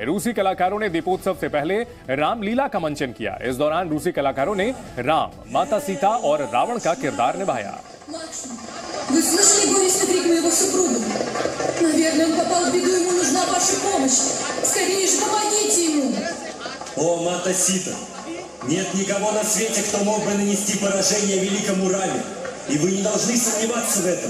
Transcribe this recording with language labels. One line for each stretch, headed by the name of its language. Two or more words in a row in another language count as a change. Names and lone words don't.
Hindi: रूसी कलाकारों ने दीपोत्सव से पहले रामलीला का मंचन किया। इस दौरान रूसी कलाकारों ने राम, माता सीता और रावण का किरदार निभाया।
Russian: О, Мата Сита, нет никого на свете, кто мог бы нанести поражение великому Раме, и вы не должны сомневаться в этом.